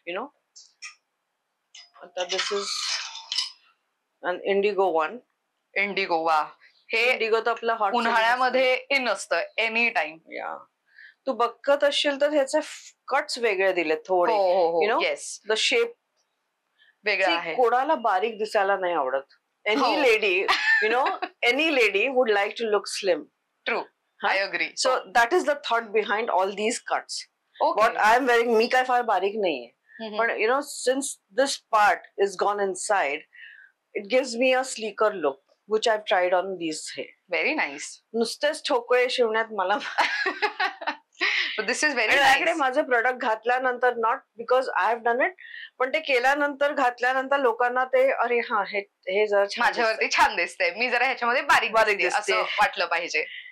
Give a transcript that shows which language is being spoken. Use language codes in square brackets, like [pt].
[en] You know आता this is an indigo one. [mr] Indigo. वा. हे इंडिगो तर आपलं हॉट उन्हाळ्यामध्ये इन असतं एनी टाइम. या तू बघत असशील तर ह्याचे कट्स वेगळे दिले थोडे. [en] you know the shape [mr] वेगळा आहे. कोणाला बारीक दिसायला नाही आवडत. [en] Any lady, you know, any lady would like to look slim. True. I agree. So that is the thought behind all these cuts. What I am wearing, [mr] मी काय फार बारीक नाहीये. [en] But you know, since this part is gone inside, it gives me a sleeker look, which I've tried on these hair. Very nice. [mr] नुसतेच ठोकळे शिवण्यात मला [en] This is very nice. [mr] माझं product घातल्यानंतर not because I have done it पण ते केल्यानंतर घातल्यानंतर लोकांना ते अरे हा हे जर माझ्यावरती छान दिसतंय मी जरा ह्याच्यामध्ये बारीक दिसते असं वाटलं पाहिजे.